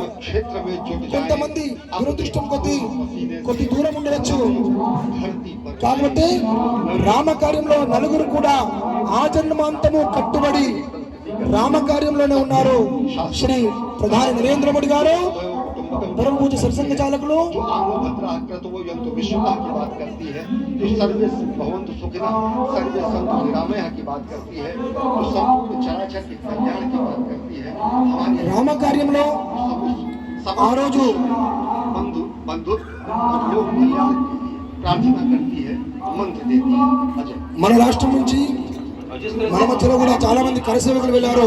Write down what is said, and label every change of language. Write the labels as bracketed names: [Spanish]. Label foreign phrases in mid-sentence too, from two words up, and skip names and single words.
[Telugu] కొంతమంది దురదృష్టం కొద్ది దూరం ఉండవచ్చు. కాబట్టి రామకార్యంలో నలుగురు కూడా ఆజన్మాంతము కట్టుబడి రామకార్యంలోనే ఉన్నారు. శ్రీ ప్రధాని నరేంద్ర మోడీ గారు, [Hindi] परम पूज्य सरसंघ [Telugu] चालकुలు రామ కార్యంలో ఆ రోజు మన రాష్ట్రం నుంచి మన మధ్యలో కూడా చాలా మంది కరసేవకులు వెళ్ళారు.